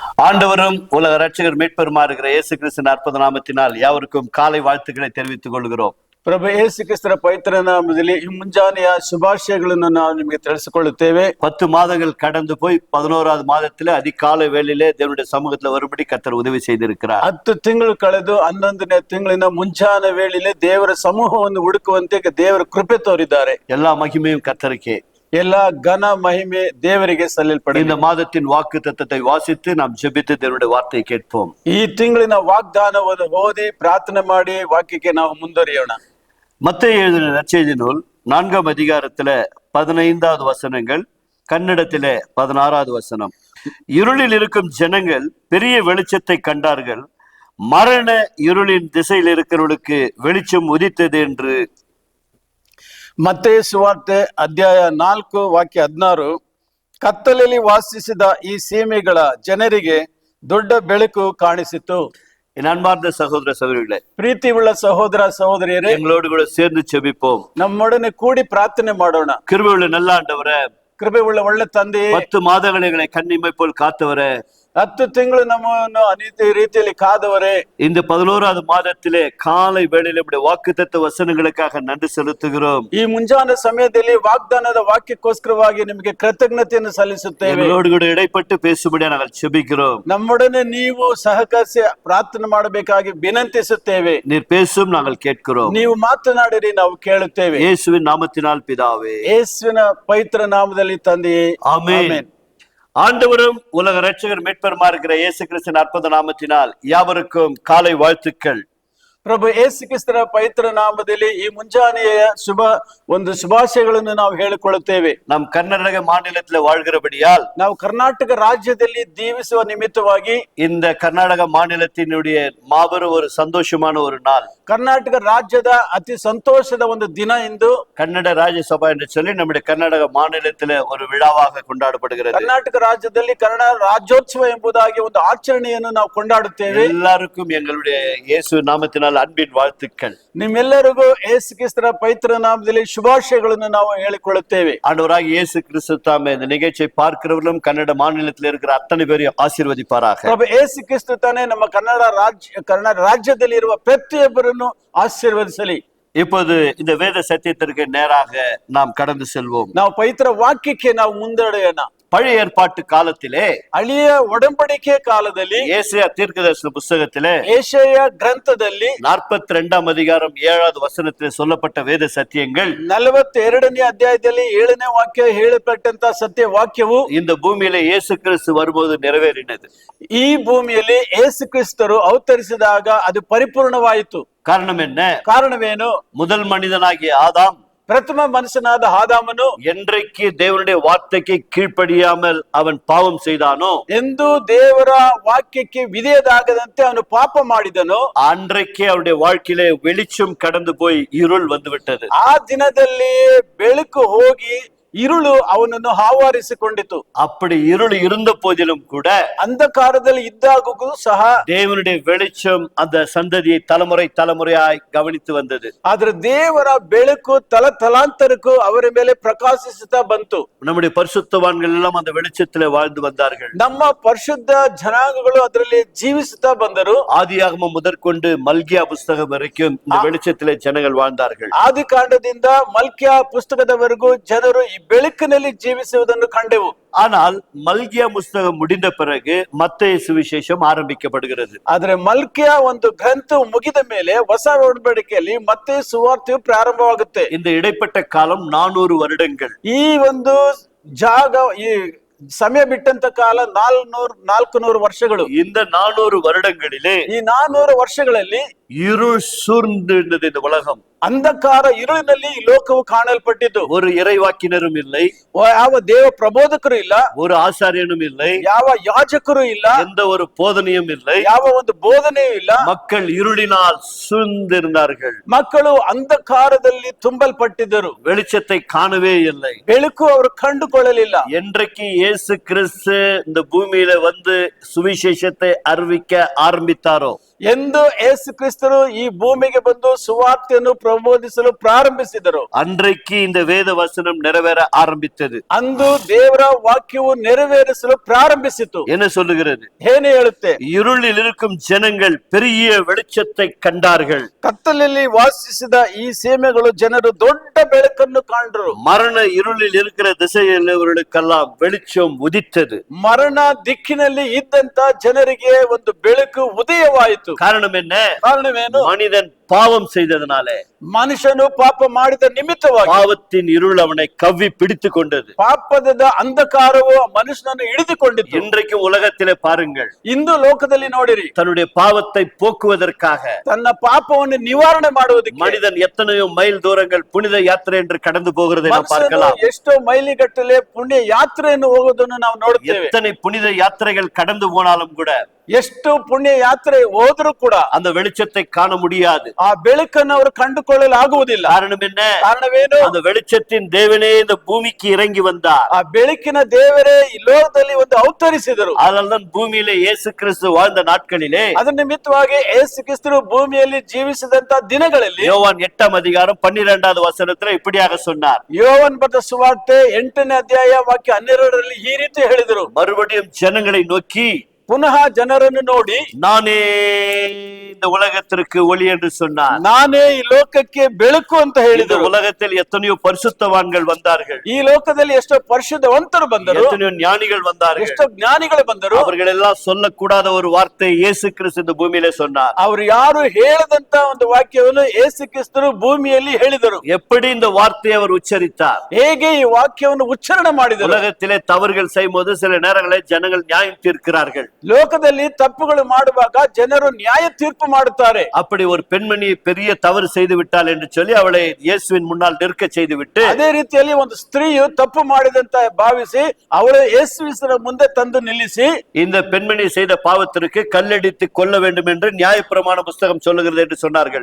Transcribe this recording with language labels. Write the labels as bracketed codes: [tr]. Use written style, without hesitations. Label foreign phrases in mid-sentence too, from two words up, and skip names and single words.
[ta] ஆண்டவரும் உலக ரட்சகர் மீட்பெருமா இருக்கிற இயேசு கிறிஸ்து அற்புத நாமத்தினால் யாவருக்கும் காலை வாழ்த்துக்களை தெரிவித்துக் கொள்கிறோம். [kn] ಪ್ರಭು ಯೇಸು ಕ್ರಿಸ್ತರ ಪವಿತ್ರ ನಾಮದಲ್ಲಿ ಈ ಮುಂಜಾನೆಯ ಶುಭಾಶಯಗಳನ್ನು ನಾವು ನಿಮಗೆ ತಿಳಿಸಿಕೊಳ್ಳುತ್ತೇವೆ. [ta] 10 மாதங்கள் கடந்து போய் 11வது மாதத்திலே அதிகாலை வேளையிலே தேவனுடைய சமூகத்தில் வரும்படி கர்த்தர் உதவி செய்திருக்கிறார். [kn] 10 ತಿಂಗಳು ಕಳೆದು 11ನೇ ತಿಂಗಳಿನ ಮುಂಜಾನೆ ವೇಳೆಯಲ್ಲಿ ದೇವರ ಸಮೂಹವನ್ನು ಹುಡುಕುವಂತೆ ದೇವರ ಕೃಪೆ ತೋರಿದ್ದಾರೆ. [ta] எல்லா மகிமையும் கர்த்தருக்கே, [kn] ಎಲ್ಲ ಘನ ಮಹಿಮೆ ದೇವರಿಗೆ ಸಲ್ಲಲ್ಪಡಲಿ. [ta] இந்த மாதத்தின் வாக்கு தத்தத்தை வாசித்து நாம் ஜெபித்து தேவனுடைய வார்த்தையை கேட்போம். [kn] ಈ ತಿಂಗಳಿನ ವಾಗ್ದಾನವನ್ನು ಓದಿ ಪ್ರಾರ್ಥನೆ ಮಾಡಿ ವಾಕ್ಯಕ್ಕೆ ನಾವು ಮುಂದುವರಿಯೋಣ. [ta] மத்தேயு எழுதின நற்செய்தி நூல் 4ஆம் அதிகாரத்துல 15வது வசனங்கள், கன்னடத்திலே 16வது வசனம். இருளில் இருக்கும் ஜனங்கள் பெரிய வெளிச்சத்தை கண்டார்கள், மரண இருளின் திசையில் இருக்கிறவர்களுக்கு வெளிச்சம் உதித்தது என்று. [kn] ಮತ್ತೇಯು ಸುವಾರ್ತೆ ಅಧ್ಯಾಯ 4 ವಾಕ್ಯ 16. ಕತ್ತಲೆಯಲ್ಲಿ ವಾಸಿಸಿದ ಈ ಸೀಮೆಗಳ ಜನರಿಗೆ ದೊಡ್ಡ ಬೆಳಕು ಕಾಣಿಸಿತು. [ta] என் அன்பார்ந்த சகோதர சகோதரிகளே, [kn] ಪ್ರೀತಿ ಉಳ್ಳ ಸಹೋದರ ಸಹೋದರಿಯರೇ, [ta] எங்களோடு கூட சேர்ந்து செபிப்போம். [kn] ನಮ್ಮೊಡನೆ ಕೂಡಿ ಪ್ರಾರ್ಥನೆ ಮಾಡೋಣ. [ta] கிருபையுள்ள நல்ல ஆண்டவரே, [kn] ಕೃಪೆ ಉಳ್ಳ ಒಳ್ಳೆ ತಂದೆ, [ta] 10 மாதங்களை எங்களை கண்ணிமை போல் காத்தவரே, [kn] 10 ತಿಂಗಳು ನಮ್ಮನ್ನು ಅನೇಕ ರೀತಿಯಲ್ಲಿ ಕಾದವರೇ, [ta] இந்த 11வது மாதத்திலே காலை வேளையில் நம்முடைய வாக்குத்தத்த வசனங்களுக்காக நன்றி செலுத்துகிறோம். [kn] ಈ ಮುಂಜಾನೆ ಸಮಯದಲ್ಲಿ ವಾಗ್ದಾನದ ವಾಕ್ಯಕ್ಕೋಸ್ಕರವಾಗಿ ನಿಮಗೆ ಕೃತಜ್ಞತೆಯನ್ನು ಸಲ್ಲಿಸುತ್ತೇವೆ. [ta] எங்களோடு கூட இடைப்பட்டு பேசும்படியா நாங்கள் செபிக்கிறோம். [kn] ನಮ್ಮೊಡನೆ ನೀವು ಸಹಕರಿಸಿ ಪ್ರಾರ್ಥನೆ ಮಾಡಬೇಕಾಗಿ ವಿನಂತಿಸುತ್ತೇವೆ. [ta] நீர் பேசும், நாங்கள் கேட்கிறோம். [kn] ನೀವು ಮಾತನಾಡಿರಿ, ನಾವು ಕೇಳುತ್ತೇವೆ. [ta] இயேசுவின் நாமத்தினால் பிதாவே, [kn] ಯೇಸುವಿನ ಪವಿತ್ರ ನಾಮದಲ್ಲಿ ತಂದೆಯೇ, [ta] ஆமென். ஆண்டவரும் உலக ரட்சகர் மீட்பெருமா இருக்கிற இயேசு கிறிஸ்து அற்புத நாமத்தினால் யாவருக்கும் காலை வாழ்த்துக்கள். [kn] ಪ್ರಭು ಯೇಸು ಕ್ರಿಸ್ತರ ಪವಿತ್ರ ನಾಮದಲ್ಲಿ ಈ ಮುಂಜಾನೆಯ ಶುಭಾಶಯಗಳನ್ನು ನಾವು ಹೇಳಿಕೊಳ್ಳುತ್ತೇವೆ. [ta] நாம் கர்நாடக மாநிலத்தில் வாழ்கிறபடியால் [kn] ನಾವು ಕರ್ನಾಟಕ ರಾಜ್ಯದಲ್ಲಿ ಜೀವಿಸುವ ನಿಮಿತ್ತವಾಗಿ [ta] இந்த கர்நாடக மாநிலத்தினுடைய மாபெரும் ஒரு சந்தோஷமான ஒரு நாள், [kn] ಕರ್ನಾಟಕ ರಾಜ್ಯದ ಅತಿ ಸಂತೋಷದ ಒಂದು ದಿನ ಎಂದು [ta] கன்னட ராஜ்யசபா என்று சொல்லி நம்முடைய கர்நாடக மாநிலத்தில் ஒரு விழாவாக கொண்டாடப்படுகிறது. [kn] ಕರ್ನಾಟಕ ರಾಜ್ಯದಲ್ಲಿ ಕನ್ನಡ ರಾಜ್ಯೋತ್ಸವ ಎಂಬುದಾಗಿ ಒಂದು ಆಚರಣೆಯನ್ನು ನಾವು ಕೊಂಡಾಡುತ್ತೇವೆ. [ta] எல்லாருக்கும் எங்களுடைய இயேசு நாமத்தினால் அன்பின் வாழ்த்துக்கள். [kn] ನಿಮ್ಮೆಲ್ಲರಿಗೂ ಯೇಸು ಕ್ರಿಸ್ತರ ಪವಿತ್ರ ನಾಮದಲ್ಲಿ ಶುಭಾಶಯಗಳನ್ನು ನಾವು ಹೇಳಿಕೊಳ್ಳುತ್ತೇವೆ. [ta] ஆண்டவராகிய இயேசு கிறிஸ்து தாமே இந்த நிகழ்ச்சியை பார்க்கிறவர்களும் கன்னட மாநிலத்தில் இருக்கிற அத்தனை பேரையும் ஆசீர்வதிப்பாராக. [kn] ಪ್ರಭು ಯೇಸು ಕ್ರಿಸ್ತ ತಾನೇ ನಮ್ಮ ಕನ್ನಡ ರಾಜ್ಯದಲ್ಲಿ ಇರುವ ಪ್ರತಿಯೊಬ್ಬರನ್ನು ಆಶೀರ್ವದಿಸಲಿ. [ta] இப்போது இந்த வேத சத்தியத்திற்கு நேராக நாம் கடந்து செல்வோம். [kn] ನಾವು ಪವಿತ್ರ ವಾಕ್ಯಕ್ಕೆ ನಾವು ಮುಂದಡೆಯೋಣ. [ta] பழைய ஏற்பாட்டு காலத்திலே, [kn] ಹಳೆಯ ಒಡಂಬಡಿಕೆ ಕಾಲದಲ್ಲಿ, [ta] ஏசாயா தீர்க்கதரிசன புத்தகத்திலே [kn] ಯೆಶಾಯ ಗ್ರಂಥದಲ್ಲಿ [ta] 42ஆம் அதிகாரம் 7வது வசனத்திலே சொல்லப்பட்ட வேத சத்தியங்கள் [kn] 42ನೇ ಅಧ್ಯಾಯದಲ್ಲಿ 7ನೇ ವಾಕ್ಯ ಹೇಳಲ್ಪಟ್ಟಂತ ಸತ್ಯ ವಾಕ್ಯವು [ta] இந்த பூமியிலே இயேசு கிறிஸ்து வரும்போது நிறைவேறினது. [kn] ಈ ಭೂಮಿಯಲ್ಲಿ ಯೇಸು ಕ್ರಿಸ್ತರು ಅವತರಿಸಿದಾಗ ಅದು ಪರಿಪೂರ್ಣವಾಯಿತು. [ta] காரணம் என்ன? [kn] ಕಾರಣವೇನು? [ta] முதல் மனிதனாகிய ஆதாம் [kn] ಪ್ರಥಮ ಮನುಷ್ಯನಾದ ಆದಾಮನು [ta] என்றைக்கு தேவனுடைய வார்த்தைக்கு கீழ்ப்படியாமல் அவன் பாவம் செய்தானோ, [kn] ಎಂದು ದೇವರ ವಾಕ್ಯಕ್ಕೆ ವಿಧೇಯನಾಗದಂತೆ ಅವನು ಪಾಪ ಮಾಡಿದನು, [ta] அன்றைக்கே அவருடைய வாழ்க்கையிலே வெளிச்சம் கடந்து போய் இருள் வந்து விட்டது. [kn] ಆ ದಿನದಲ್ಲಿ ಬೆಳಕು ಹೋಗಿ இருಳು ಅವನನ್ನು ಆವರಿಸಿಕೊಂಡಿತು. [ta] அப்படி இருள் இருந்த போதிலும் கூட [kn] ಅಂಧಕಾರದಲ್ಲಿ ಇದ್ದಾಗೂ ಸಹ [ta] தேவனுடைய வெளிச்சம் அந்த சந்ததியை தலைமுறை தலைமுறையாய் கவனித்து வந்தது. [kn] ಆದ್ರೆ ದೇವರ ಬೆಳಕು ತಲಾಂತರಕ್ಕೂ ಅವರ ಮೇಲೆ ಪ್ರಕಾಶಿಸುತ್ತಾ ಬಂತು. [ta] நம்முடைய பரிசுத்தவான்கள் எல்லாம் அந்த வெளிச்சத்திலே வாழ்ந்து வந்தார்கள். [kn] ನಮ್ಮ ಪರಿಶುದ್ಧ ಜನಾಂಗಗಳು ಅದರಲ್ಲಿ ಜೀವಿಸುತ್ತಾ ಬಂದರು. [ta] ஆதியாகமம் முதற்கொண்டு மல்கியா புஸ்தகம் வரைக்கும் இந்த வெளிச்சத்திலே ஜனங்கள் வாழ்ந்தார்கள். [kn] ಆದಿಕಾಂಡದಿಂದ ಮಲ್ಕಿಯ ಪುಸ್ತಕದವರೆಗೂ ಜನರು ಈ ಬೆಳಕಿನಲ್ಲಿ ಜೀವಿಸುವುದನ್ನು ಕಂಡೆವು. [ta] ஆனால் மல்கியா புஸ்தகம் முடிந்த பிறகு மத்தேயு சுவிசேஷம் ஆரம்பிக்கப்படுகிறது. [kn] ಆದ್ರೆ ಮಲ್ಕಿಯ ಒಂದು ಗ್ರಂಥ ಮುಗಿದ ಮೇಲೆ ಹೊಸ ಒಡಂಬಡಿಕೆಯಲ್ಲಿ ಮತ್ತೆ ಸುವಾರ್ತೆಯು ಪ್ರಾರಂಭವಾಗುತ್ತೆ. [ta] இந்த இடைப்பட்ட காலம் 400 வருடங்கள். [kn] ಈ ಒಂದು ಜಾಗ, ಈ ಸಮಯ ಬಿಟ್ಟಂತ ಕಾಲ 400 ವರ್ಷಗಳು. [ta] இந்த 400 வருடங்களிலே [kn] ಈ 400 ವರ್ಷಗಳಲ್ಲಿ [ta] இருள் சூழ்ந்திருந்தது இந்த உலகம். [kn] ಅಂಧಕಾರ இருಳಿನಲ್ಲಿ ಈ ಲೋಕವು ಕಾಣಲ್ಪಟ್ಟಿತು. [ta] ஒரு இறைவாக்கினரும் இல்லை, [kn] ಯಾವ ದೇವ ಪ್ರಬೋಧಕರು ಇಲ್ಲ, [ta] ஒரு ஆசாரியனும் இல்லை, [kn] ಯಾವ ಯಾಜಕರು ಇಲ್ಲ, [ta] எந்த ஒரு போதனையும் இல்லை. [kn] ಯಾವ ಒಂದು ಬೋಧನೆಯೂ ಇಲ್ಲ. [ta] மக்கள் இருளினால் சூழ்ந்திருந்தார்கள். [kn] ಮಕ್ಕಳು ಅಂಧಕಾರದಲ್ಲಿ ತುಂಬಲ್ಪಟ್ಟಿದ್ದರು. [ta] வெளிச்சத்தை காணவே இல்லை. [kn] ಬೆಳಕು ಅವರು ಕಂಡುಕೊಳ್ಳಲಿಲ್ಲ. [ta] என்றைக்கு இயேசு கிறிஸ்து இந்த பூமியில வந்து சுவிசேஷத்தை அறிவிக்க ஆரம்பித்தாரோ, [kn] ಎಂದು ಯೇಸು ಕ್ರಿಸ್ತರು ಈ ಭೂಮಿಗೆ ಬಂದು ಸುವಾರ್ತೆಯನ್ನು ಪ್ರಬೋಧಿಸಲು ಪ್ರಾರಂಭಿಸಿದರು. [ta] அன்றைக்கு இந்த வேத வசனம் நிறைவேற ஆரம்பித்தது. [kn] ಅಂದು ದೇವರ ವಾಕ್ಯವು ನೆರವೇರಿಸಲು ಪ್ರಾರಂಭಿಸಿತು. [ta] என்ன சொல்லுகிறது? [kn] ಏನು ಹೇಳುತ್ತೆ? [ta] இருளில் இருக்கும் ஜனங்கள் பெரிய வெளிச்சத்தை கண்டார்கள். [kn] ಕತ್ತಲಲ್ಲಿ ವಾಸಿಸಿದ ಈ ಸೀಮೆಗಳು ಜನರು ದೊಡ್ಡ ಬೆಳಕನ್ನು ಕಂಡರು. [ta] மரண இருளில் இருக்கிற திசையிலுள்ளவர்களுக்கெல்லாம் வெளிச்சம் உதித்தது. [kn] ಮರಣ ದಿಕ್ಕಿನಲ್ಲಿ ಇದ್ದಂತ ಜನರಿಗೆ ಒಂದು ಬೆಳಕು ಉದಯವಾಯಿತು. [ta] காரணம் என்ன? [kn] ಕಾರಣವೇನು? [ta] மனிதன் பாவம் செய்ததனாலே, [kn] ಮನುಷ್ಯನು ಪಾಪ ಮಾಡಿದ ನಿಮಿತ್ತವಾಗಿ [ta] பாவத்தின் இருள் அவனை கவ்வி பிடித்து கொண்டது. [kn] ಪಾಪದ ಅಂಧಕಾರವು ಮನುಷ್ಯನನ್ನು ಹಿಡಿದುಕೊಂಡಿತು. [ta] இன்றைக்கும் உலகத்திலே பாருங்கள், [kn] ಇಂದು ಲೋಕದಲ್ಲಿ ನೋಡಿರಿ, [ta] தன்னுடைய பாவத்தை போக்குவதற்காக [kn] ತನ್ನ ಪಾಪವನ್ನು ನಿವಾರಣೆ ಮಾಡುವುದಕ್ಕೆ [ta] மனிதன் எத்தனையோ மைல் தூரங்கள் புனித யாத்திரை என்று கடந்து போகிறதை நாம் [kn] ಮನುಷ್ಯನು [ta] பார்க்கலாம். [kn] ಎಷ್ಟೋ ಮೈಲಿಗಟ್ಟಲೆ ಪುಣ್ಯ ಯಾತ್ರೆಯನ್ನು ಹೋಗುವುದನ್ನು ನಾವು ನೋಡುತ್ತೇವೆ. [ta] எத்தனை புனித யாத்திரைகள் கடந்து போனாலும் கூட [kn] ಎಷ್ಟು ಪುಣ್ಯ ಯಾತ್ರೆ ಹೋದರೂ ಕೂಡ [ta] அந்த வெளிச்சத்தை காண முடியாது. [kn] ಆ ಬೆಳಕನ್ನು ಅವರು ಕಂಡುಕೊಳ್ಳಲು ಆಗುವುದಿಲ್ಲ. [ta] காரணம் என்ன? [kn] ಕಾರಣವೇನು? [ta] அந்த வெளிச்சத்தின் தேவனே இந்த பூமிக்கு இறங்கி வந்தார். [kn] ಆ ಬೆಳಕಿನ ದೇವರೇ ಈ ಲೋಕದಲ್ಲಿ ಒಂದು ಅವತರಿಸಿದರು. [ta] அதனால்தான் பூமியிலே இயேசு கிறிஸ்து வாழ்ந்த நாட்களிலே [kn] ಅದರ ನಿಮಿತ್ತವಾಗಿ ಯೇಸು ಕ್ರಿಸ್ತರು ಭೂಮಿಯಲ್ಲಿ ಜೀವಿಸಿದಂತ ದಿನಗಳಲ್ಲಿ [ta] யோவான் 8ஆம் அதிகாரம் 12வது வசனத்துல இப்படியாக சொன்னார். [kn] ಯೋವನ್ ಬರೆದ ಸುವಾರ್ತೆ 8ನೇ ಅಧ್ಯಾಯ ವಾಕ್ಯ 12ರಲ್ಲಿ ಈ ರೀತಿ ಹೇಳಿದರು. [ta] மறுபடியும் ஜனங்களை நோக்கி, [kn] ಪುನಃ ಜನರನ್ನು ನೋಡಿ, [ta] நானே இந்த உலகத்திற்கு ஒளி என்று சொன்னார். [kn] ನಾನೇ ಈ ಲೋಕಕ್ಕೆ ಬೆಳಕು ಅಂತ [ta] இந்த [kn] ಹೇಳಿದರು. [ta] உலகத்தில் எத்தனையோ பரிசுத்தவான்கள் வந்தார்கள், [kn] ಈ ಲೋಕದಲ್ಲಿ ಎಷ್ಟೋ ಪರಿಶುದ್ಧವಂತರು ಬಂದರು, [ta] எத்தனையோ ஞானிகள் வந்தார்கள். [kn] ಎಷ್ಟೋ ಜ್ಞಾನಿಗಳು ಬಂದರು. [ta] அவர்கள் எல்லாம் சொல்லக்கூடாத ஒரு வார்த்தை இயேசு கிறிஸ்து இந்த பூமியிலே சொன்னார். [kn] ಅವರು ಯಾರು ಹೇಳದಂತ ಒಂದು ವಾಕ್ಯವನ್ನು ಯೇಸು ಕ್ರಿಸ್ತರು ಭೂಮಿಯಲ್ಲಿ ಹೇಳಿದರು. [ta] எப்படி இந்த வார்த்தையை அவர் உச்சரித்தார்? [kn] ಹೇಗೆ ಈ ವಾಕ್ಯವನ್ನು ಉಚ್ಚಾರಣೆ ಮಾಡಿದರು? [ta] உலகத்திலே தவறுகள் செய்யும் போது சில நேரங்களில் ஜனங்கள் நியாயம் தீர்க்கிறார்கள். [kn] ಲೋಕದಲ್ಲಿ ತಪ್ಪುಗಳು ಮಾಡುವಾಗ ಜನರು ನ್ಯಾಯ ತೀರ್ಪು ಮಾಡುತ್ತಾರೆ. [ta] அப்படி ஒரு பெண்மணி பெரிய தவறு செய்து விட்டாள் என்று சொல்லி அவளை இயேசுவின் முன்னால் நிற்க செய்து விட்டு, [kn] ಅದೇ ರೀತಿಯಲ್ಲಿ ಒಂದು ಸ್ತ್ರೀಯು ತಪ್ಪು ಮಾಡಿದಂತ ಭಾವಿಸಿ ಅವಳು ಯೇಸುವಿನ ಮುಂದೆ ತಂದು ನಿಲ್ಲಿಸಿ, [ta] இந்த பெண்மணி செய்த பாவத்திற்கு கல்லடித்து கொல்ல வேண்டும் என்று நியாயப்பிரமாண புஸ்தகம் சொல்லுகிறது என்று சொன்னார்கள்.